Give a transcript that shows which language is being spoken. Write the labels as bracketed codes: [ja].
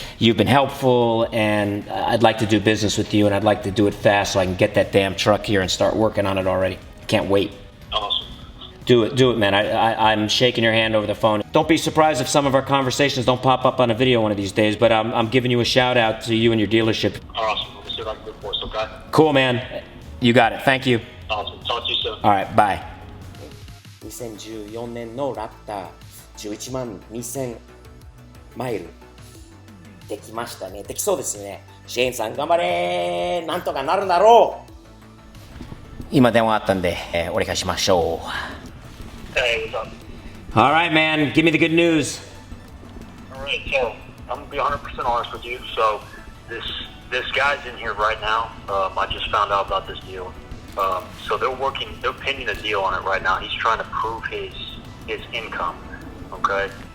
[en] You've been helpful, and I'd like to do business with you, and I'd like to do it fast so I can get that damn truck here and start working on it already. Can't wait. Awesome. Do it, man. I'm shaking your hand over the phone. Don't be surprised if some of our conversations don't pop up on a video one of these days, but I'm giving you a shout out to you and your dealership. Awesome. Let me see if I can do it for us, okay? Cool, man. You got it. Thank you. Awesome. Talk to you soon. All right, bye. [ja] 2014年のラプター11万2000マイルできましたね。できそうですね。シェーンさん頑張れー。なんとかなるだろう。今電話あったんで、お願いしましょう。 [en] Hey, what's up? All right, man. Give me the good news. All right, so I'm gonna be 100% honest with you. So this guy's in here right now. I just found out about this deal. So they're pinning a deal on it right now. He's trying to prove his income. Okay.